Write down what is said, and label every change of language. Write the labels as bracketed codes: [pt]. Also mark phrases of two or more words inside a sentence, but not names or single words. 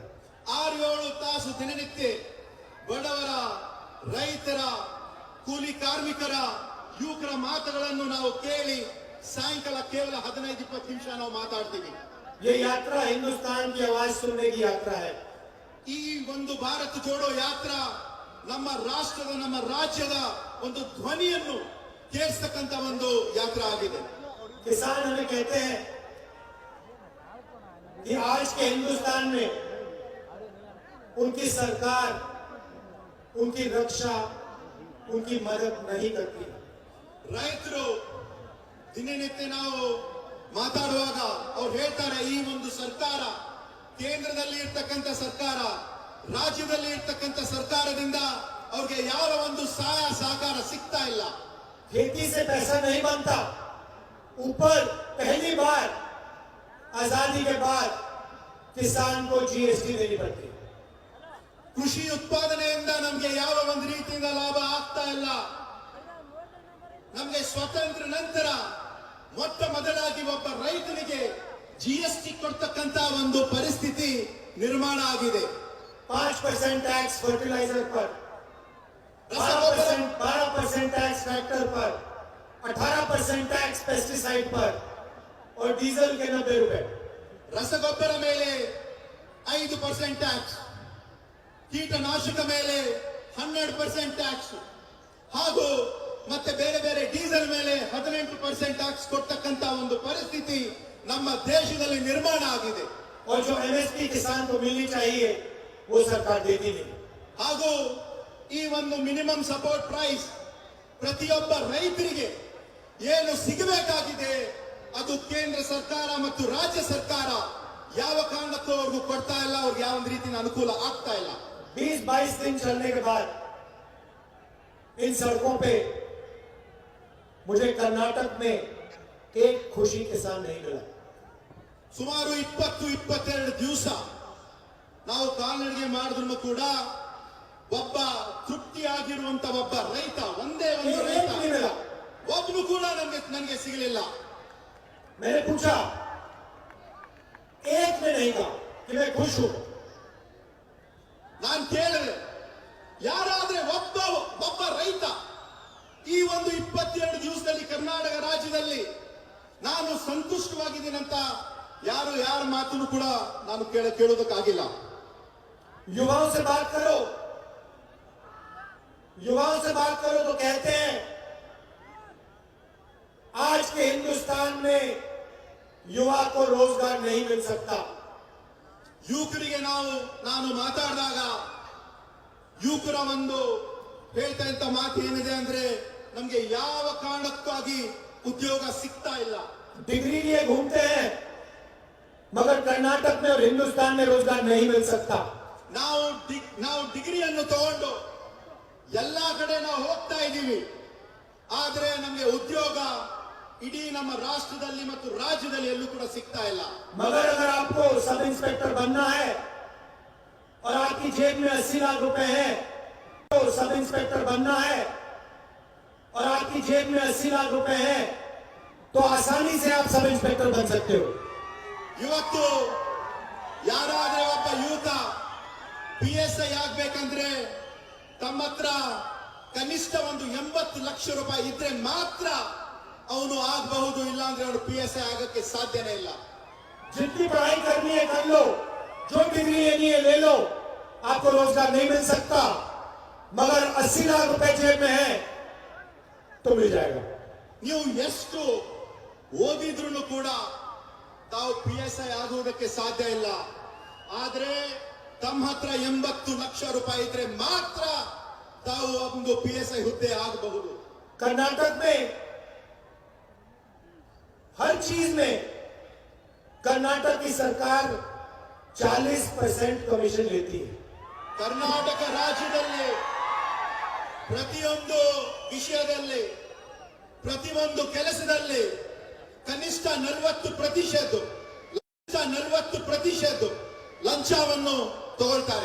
[kn] 6-7 ತಾಸು ದಿನನಿತ್ಯ ಬಡವರ, ರೈತರ, ಕೂಲಿ ಕಾರ್ಮಿಕರ, ಯುವಕರ ಮಾತುಗಳನ್ನು ನಾವು ಕೇಳಿ ಸಾಯಂಕಾಲ ಕೇವಲ 15-20 ನಿಮಿಷ ನಾವು ಮಾತಾಡ್ತೀವಿ. [hi] ये यात्रा हिंदुस्तान की आवाज सुनने की यात्रा है। [kn] ಈ ಒಂದು ಭಾರತ ಜೋಡೋ ಯಾತ್ರಾ ನಮ್ಮ ರಾಷ್ಟ್ರದ, ನಮ್ಮ ರಾಜ್ಯದ ಒಂದು ಧ್ವನಿಯನ್ನು ಕೇಳಿಸ್ತಕ್ಕಂಥ ಒಂದು ಯಾತ್ರಾ ಆಗಿದೆ. [hi] किसान हमें कहते हैं कि आज के हिंदुस्तान में उनकी सरकार उनकी रक्षा, उनकी मदद नहीं करती। [kn] ರೈತರು ದಿನನಿತ್ಯ ನಾವು ಮಾತಾಡುವಾಗ ಅವ್ರು ಹೇಳ್ತಾರೆ, ಈ ಒಂದು ಸರ್ಕಾರ, ಕೇಂದ್ರದಲ್ಲಿ ಇರ್ತಕ್ಕಂಥ ಸರ್ಕಾರ, ರಾಜ್ಯದಲ್ಲಿ ಇರ್ತಕ್ಕಂಥ ಸರ್ಕಾರದಿಂದ ಅವ್ರಿಗೆ ಯಾವ ಒಂದು ಸಹಾಯ ಸಹಕಾರ ಸಿಗ್ತಾ ಇಲ್ಲ. [hi] खेती से पैसा नहीं बनता। ऊपर पहली बार आजादी के बाद किसान को जीएसटी देनी पड़ती। [kn] ಕೃಷಿ ಉತ್ಪಾದನೆಯಿಂದ ನಮ್ಗೆ ಯಾವ ಒಂದು ರೀತಿಯಿಂದ ಲಾಭ ಆಗ್ತಾ ಇಲ್ಲ. ನಮ್ಗೆ ಸ್ವಾತಂತ್ರ್ಯ ನಂತರ ಮೊಟ್ಟ ಮೊದಲಾಗಿ ಒಬ್ಬ ರೈತನಿಗೆ ಜಿಎಸ್ಟಿ ಕೊಡ್ತಕ್ಕಂತ ಒಂದು ಪರಿಸ್ಥಿತಿ ನಿರ್ಮಾಣ ಆಗಿದೆ. [hi] 5% [en] tax fertilizer [hi] पर, 12% [en] tax tractor [hi] पर, 18% [en] tax pesticide [hi] पर और डीजल के 90 रुपए। [kn] ರಸಗೊಬ್ಬರ ಮೇಲೆ 5% ಟ್ಯಾಕ್ಸ್, ಕೀಟನಾಶಕ ಮೇಲೆ 100% ಟ್ಯಾಕ್ಸ್, ಹಾಗೂ ಮತ್ತೆ ಬೇರೆ ಬೇರೆ ಡೀಸೆಲ್ ಮೇಲೆ 18% ಟ್ಯಾಕ್ಸ್ ಕೊಡ್ತಕ್ಕಂತ ಒಂದು ಪರಿಸ್ಥಿತಿ ನಮ್ಮ ದೇಶದಲ್ಲಿ ನಿರ್ಮಾಣ ಆಗಿದೆ. [hi] और जो एमएसपी किसान को मिलनी चाहिए वो सरकार देती नहीं। [kn] ಹಾಗೂ ಈ ಒಂದು [en] minimum support price [kn] ಪ್ರತಿಯೊಬ್ಬ ರೈತರಿಗೆ ಏನು ಸಿಗಬೇಕಾಗಿದೆ ಅದು ಕೇಂದ್ರ ಸರ್ಕಾರ ಮತ್ತು ರಾಜ್ಯ ಸರ್ಕಾರ ಯಾವ ಕಾರಣಕ್ಕೂ ಅವ್ರಿಗೂ ಕೊಡ್ತಾ ಇಲ್ಲ. ಅವ್ರಿಗೆ ಯಾವ ಒಂದು ರೀತಿಯ ಅನುಕೂಲ ಆಗ್ತಾ ಇಲ್ಲ. [hi] 20-22 दिन चलने के बाद इन सड़कों पे मुझे कर्नाटक में एक खुशी किसान नहीं मिला। [kn] ಸುಮಾರು 20-22 ದಿವಸ ನಾವು ಕಾಲ್ನಡಿಗೆ ಮಾಡಿದ್ರು ಕೂಡ ಒಬ್ಬ ತೃಪ್ತಿಯಾಗಿರುವಂತ ಒಬ್ಬ ರೈತ, ಒಂದೇ ಒಂದು ರೈತ ಒಬ್ಬನು ಕೂಡ ನನಗೆ ಸಿಗಲಿಲ್ಲ. [hi] मैंने पूछा, एक ने नहीं कहा कि मैं खुश हूं। [kn] ನಾನು ಕೇಳಿದೆ, ಯಾರಾದ್ರೆ ಒಬ್ಬ ರೈತ ಈ ಒಂದು 22 ದಿವಸದಲ್ಲಿ ಕರ್ನಾಟಕ ರಾಜ್ಯದಲ್ಲಿ ನಾನು ಸಂತುಷ್ಟವಾಗಿದ್ದೀನಂತ ಯಾರ ಮಾತನ್ನು ಕೂಡ ನಾನು ಕೇಳೋದಕ್ಕಾಗಿಲ್ಲ. [hi] युवाओं से बात करो, युवाओं से बात करो तो कहते हैं आज के हिंदुस्तान में युवा को रोजगार नहीं मिल सकता। [kn] ಯುವಕರಿಗೆ ನಾನು ಮಾತಾಡಿದಾಗ ಯುವಕರ ಒಂದು ಹೇಳ್ತಾ ಇದ್ದ ಮಾತು ಏನಿದೆ ಅಂದ್ರೆ, ನಮ್ಗೆ ಯಾವ ಕಾರಣಕ್ಕಾಗಿ ಉದ್ಯೋಗ ಸಿಗ್ತಾ ಇಲ್ಲ. [hi] डिग्री लिए घूमते हैं मगर कर्नाटक में और हिंदुस्तान में रोजगार नहीं मिल सकता। [kn] ನಾವು ಡಿಗ್ರಿಯನ್ನು ತಗೊಂಡು ಎಲ್ಲಾ ಕಡೆ ನಾವು ಹೋಗ್ತಾ ಇದ್ದೀವಿ, ಆದ್ರೆ ನಮ್ಗೆ ಉದ್ಯೋಗ ಇಡೀ ನಮ್ಮ ರಾಷ್ಟ್ರದಲ್ಲಿ ಮತ್ತು ರಾಜ್ಯದಲ್ಲಿ ಎಲ್ಲೂ ಕೂಡ ಸಿಗ್ತಾ ಇಲ್ಲ. [hi] मगर अगर आपको [en] sub inspector [hi] बनना है और आपकी जेब में 80 लाख रुपए हैं, तो [en] sub inspector [hi] बनना है और आपकी जेब में 80 लाख रुपए है तो आसानी से आप [en] sub inspector [hi] बन सकते हो। [kn] ಇವತ್ತು ಯಾರಾದ್ರೆ ಒಬ್ಬ ಯುವಕ PSI ಆಗ್ಬೇಕಂದ್ರೆ ತಮ್ಮ ಹತ್ರ ಕನಿಷ್ಠ ಒಂದು 80 ಲಕ್ಷ ರೂಪಾಯಿ ಇದ್ರೆ ಮಾತ್ರ ಅವನು ಆಗಬಹುದು, ಇಲ್ಲ ಅಂದ್ರೆ ಅವನು PSI ಆಗಕ್ಕೆ ಸಾಧ್ಯನೇ ಇಲ್ಲ. [hi] जितनी पढ़ाई करनी है कर लो, जो डिग्री लेनी है ले लो, आपको रोजगार नहीं मिल सकता, मगर 80 लाख रुपए जेब में है तो मिल जाएगा। [kn] ನೀವು ಎಷ್ಟು ಓದಿದ್ರು ಕೂಡ ತಾವು PSI ಆಗುವುದಕ್ಕೆ ಸಾಧ್ಯ ಇಲ್ಲ. ಆದ್ರೆ ತಮ್ಮ ಹತ್ರ 80 ಲಕ್ಷ ರೂಪಾಯಿ ಇದ್ರೆ ಮಾತ್ರ ತಾವು ಒಂದು PSI ಹುದ್ದೆ ಆಗಬಹುದು. [hi] कर्नाटक में हर चीज में कर्नाटक की सरकार 40% कमीशन लेती है। [kn] ಕರ್ನಾಟಕ ರಾಜ್ಯದಲ್ಲಿ ಪ್ರತಿಯೊಂದು ವಿಷಯದಲ್ಲಿ ಪ್ರತಿಯೊಂದು ಕೆಲಸದಲ್ಲಿ ಕನಿಷ್ಠ 40% ಲಂಚವನ್ನು ತಗೊಳ್ತಾರೆ.